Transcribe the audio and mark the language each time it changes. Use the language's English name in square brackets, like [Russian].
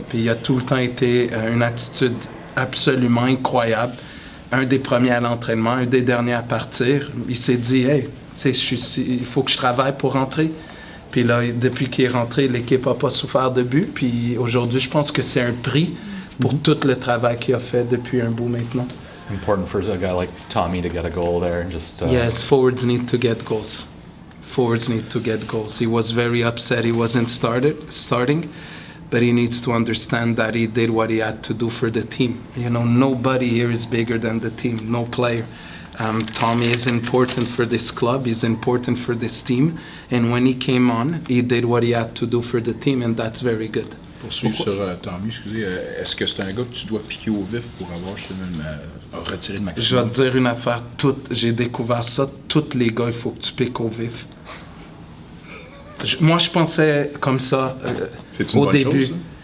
[French] Puis il a tout le temps été une attitude absolument incroyable. Un des premiers à l'entraînement, un des derniers à partir. Il s'est dit, hey, il faut que je travaille pour rentrer. Puis là, depuis qu'il est rentré, l'équipe n'a pas souffert de but. Puis aujourd'hui, je pense que c'est un prix pour tout le travail qu'il a fait depuis un bout maintenant. [English] Important for a guy like Tommy to get a goal there. Yes, forwards need to get goals. Forwards need to get goals. He was very upset he wasn't starting, but he needs to understand that he did what he had to do for the team. Nobody here is bigger than the team, no player. Tommy is important for this club, he's important for this team, and when he came on, he did what he had to do for the team, and that's very good. [French] Pour suivre sur Tommy, excusez, est-ce que c'est un gars que tu dois piquer au vif pour avoir retiré le maximum? Je vais te dire une affaire, j'ai découvert ça, tous les gars, il faut que tu piques au vif. Moi, je pensais comme ça au début. Chose,